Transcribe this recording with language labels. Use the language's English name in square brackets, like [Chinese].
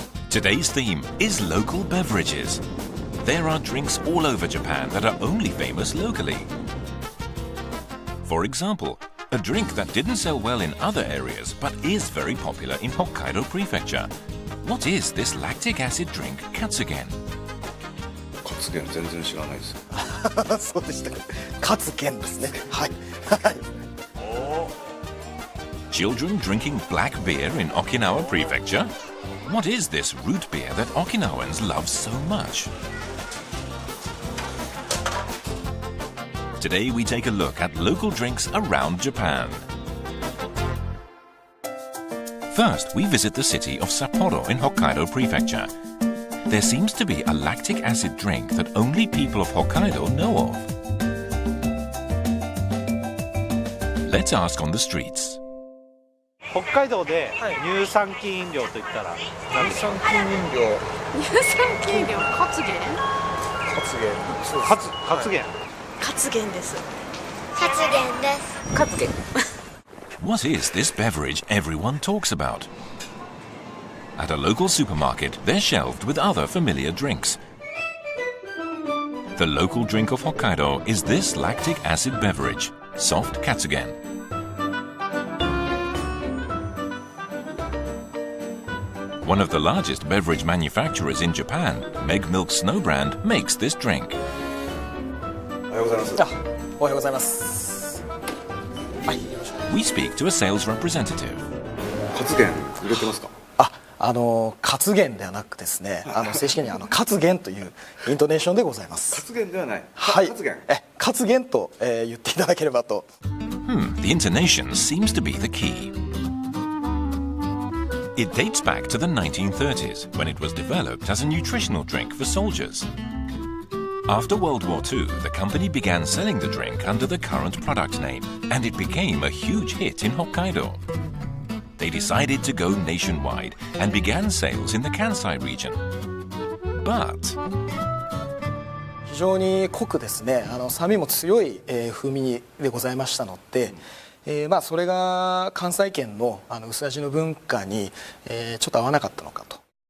[English] Today's theme is local beverages. There are drinks all over Japan that are only famous locally. For example, a drink that didn't sell well in other areas but is very popular in Hokkaido Prefecture. What is this lactic acid drink, Katsugen? [Japanese] カツゲン全然知らないです。そうでしたか。カツゲンですね。はい。 [English] Children drinking black beer in Okinawa Prefecture? What is this root beer that Okinawans love so much? Today we take a look at local drinks around Japan. First, we visit the city of Sapporo in Hokkaido Prefecture. There seems to be a lactic acid drink that only people of Hokkaido know of. Let's ask on the streets. [Japanese] 北海道で乳酸菌飲料といったら何ですか？乳酸菌飲料。乳酸菌飲料、カツゲン？カツゲン。そうです。カツゲン。カツゲンです。カツゲンです。カツゲン。 [English] What is this beverage everyone talks about? At a local supermarket, they're shelved with other familiar drinks. The local drink of Hokkaido is this lactic acid beverage, soft katsugen. One of the largest beverage manufacturers in Japan, Meg Milk Snow Brand, makes this drink. [Japanese] おはようございます。おはようございます。はい。 [English] We speak to a sales representative. [Japanese] カツゲン売れてますか？カツゲンではなくですね、正式にカツゲンというイントネーションでございます。カツゲンではない。はい。カツゲン。カツゲンと言っていただければと。 [English] The intonation seems to be the key. It dates back to the 1930s when it was developed as a nutritional drink for soldiers. After World War II, the company began selling the drink under the current product name, and it became a huge hit in Hokkaido. They decided to go nationwide and began sales in the Kansai region. But [Japanese] 非常に濃くですね、酸味も強い、風味でございましたので、それが関西圏の薄味の文化に、ちょっと合わなかったのかと。